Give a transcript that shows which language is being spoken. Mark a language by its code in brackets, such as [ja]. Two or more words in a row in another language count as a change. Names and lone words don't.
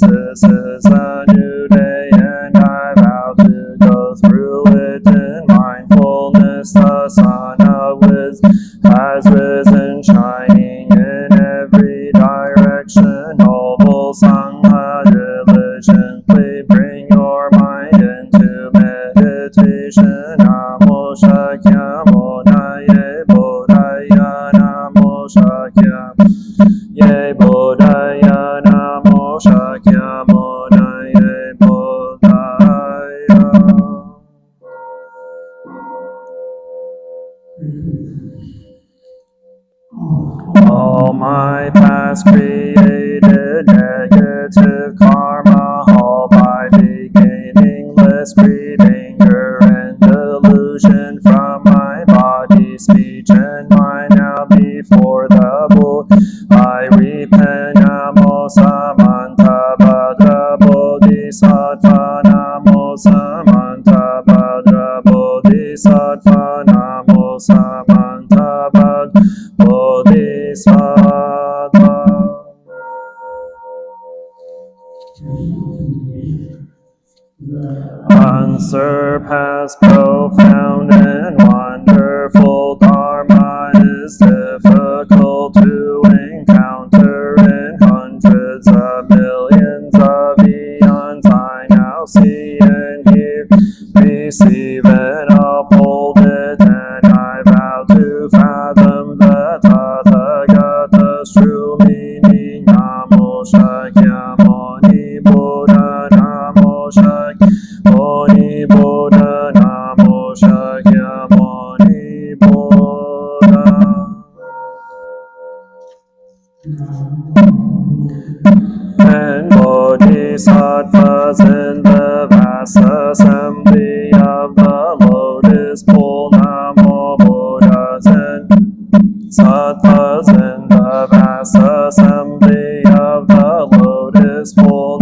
[en] This is a new day, and I vow to go through it in mindfulness. The sun of wisdom has risen, shining in every direction. Noble Sangha diligently bring your mind into meditation. Namo Shakyamuni Bodhaya Namo Shakyamuni Bodhaya Namo Shakyamuni Bodhaya. All my past created negative karma, all by beginningless greed, anger, and delusion from my body, speech, and mind. Now before the Buddha I repent. Namo Samanta Bhadra Bodhisattva. Namo Samanta Bhadra Bodhisattva. Namo Samanta Bhadra Bodhisattva. Unsurpassed, profound, and wonderful Dharma is difficult to encounter in hundreds of millions of eons. I now see and hear, receive and uphold it, and I vow to fathom the Tathagata's true meaning. Namo Shakyamuni Buddha. Namo Shakyamuni Buddha. Namo Shakyamuni Buddha. And bodhisattvas in the vast assembly of the lotus pool. Namo Buddhas and sattvas in the vast assembly of the lotus pool.